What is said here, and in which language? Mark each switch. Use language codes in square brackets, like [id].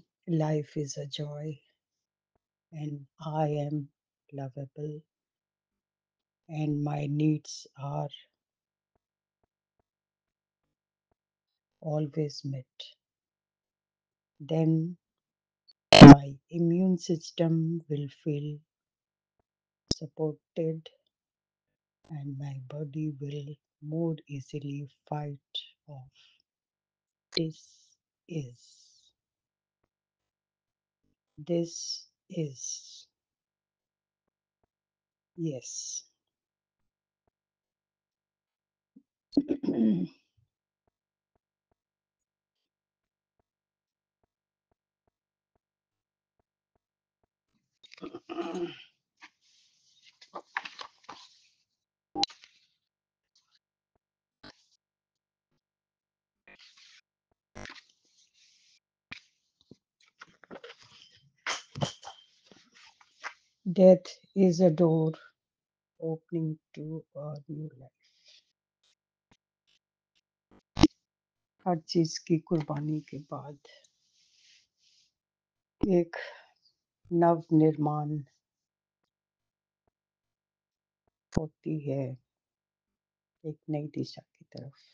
[en] Life is a joy and I am lovable and my needs are always met. Then my immune system will feel supported and my body will more easily fight off. This is, this is, yes. Death is a door opening to a new life. [hi] हर चीज की कुर्बानी के बाद एक नव निर्माण होती है, एक नई दिशा की तरफ।